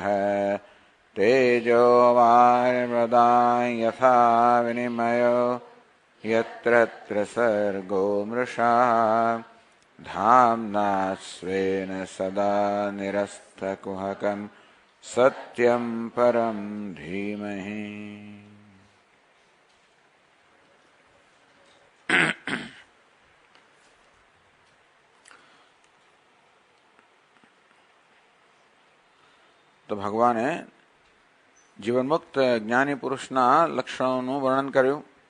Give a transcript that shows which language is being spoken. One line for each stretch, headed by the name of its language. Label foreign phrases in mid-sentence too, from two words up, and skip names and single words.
Sanskrit: तेजो वारिमृदां यथा विनिमयो यत्र सर्गो मृषा धाम्ना स्वेन सदा निरस्तकुहकं सत्यं परं धीमहि।
Gujarati: તો ભગવાને જીવનમુક્ત જ્ઞાની પુરુષના લક્ષણોનું વર્ણન કર્યું